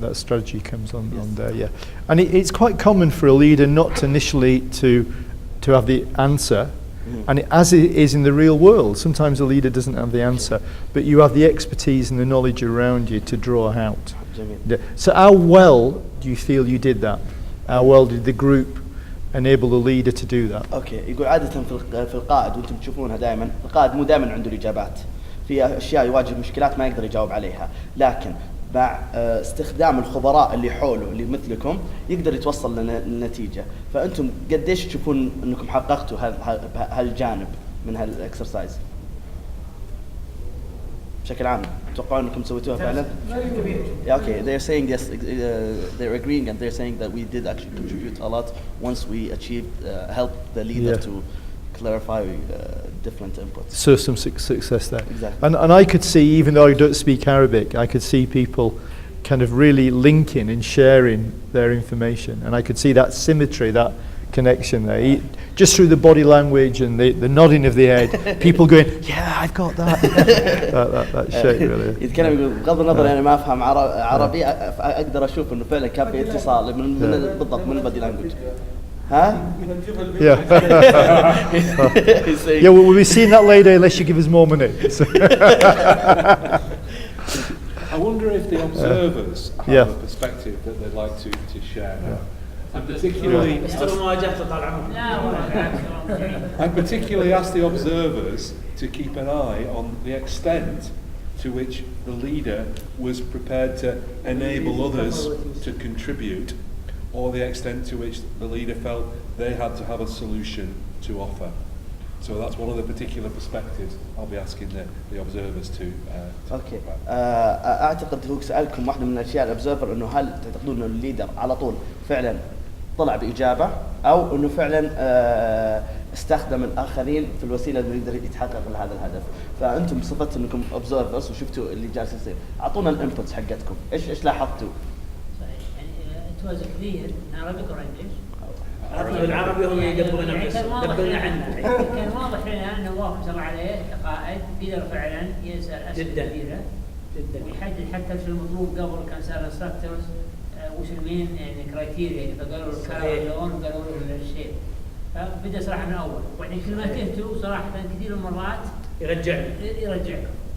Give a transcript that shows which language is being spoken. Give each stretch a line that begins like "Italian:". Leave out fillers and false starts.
English: That strategy comes on there. Yeah, and it's quite common for a leader not to initially to have the answer. And as it is in the real world, sometimes a leader doesn't have the answer, but you have the expertise and the knowledge around you to draw out. So how well do you feel you did that? How well did the group enable the leader to do that? Okay.
Arabic: يقول عادة في القائد وانتم تشوفونها دائما، القائد مو دائما عنده الإجابات. في أشياء يواجه مشكلات ما يقدر يجاوب عليها، لكن مع استخدام الخبراء اللي حوله اللي مثلكم يقدر يتوصل للنتيجة. فأنتم قديش تشوفون أنكم حققتوا هالجانب من هالإكسرسايز بشكل عام؟ تتوقعون أنكم سويتوها فعلا؟
English: Yeah, okay, they're saying yes, they're agreeing and they're saying that we did actually contribute a lot once we achieved, help the leader to clarify different inputs. So some success there. Exactly. And I could see, even though I don't speak Arabic, I could see people kind of really linking and sharing their information. And I could see that symmetry, that connection there. Just through the body language and the nodding of the head, people going, yeah, I've got that. that shape really.
Arabic: يتكلم يقول بغض النظر أنا ما أفهم عربي أقدر أشوف إنه فعلا كان في اتصال من بالضبط من البودي لانجوج. ها؟
English: Yeah. Yeah, well, we'll be seeing that later unless you give us more money. I wonder if the observers have a perspective that they'd like to share. And particularly, I particularly ask the observers to keep an eye on the extent to which the leader was prepared to enable others to contribute, or the extent to which the leader felt they had to have a solution to offer. So that's one of the particular perspectives I'll be asking the observers to
Arabic: اوكي اعتقد هو سالكم واحده من الاشياء الابزرفر انه هل تعتقدون انه الليدر على طول فعلا طلع باجابه او انه فعلا استخدم الاخرين في الوسيله اللي يقدر يتحقق لهذا الهدف. فانتم بصفتكم انكم observers وشفتوا اللي جالس يصير، اعطونا الانبوتس حقتكم، ايش لاحظتوا؟
English: It was clear in Arabic or English.
Arabic: بالعربي هم يدبرون يدبرون عنه. كان واضح لنا انه واقف ما شاء الله عليه كقائد قدر فعلا يسال اسئله كثيره جدا يحدد حتى شو المطلوب قبل كان سال انستراكتورز وش المين يعني كرايتيريا فقالوا الكلر اللون وقالوا له الشيء. فبدا صراحه من اول وبعدين كل ما كنتوا صراحه كثير من المرات يرجعكم.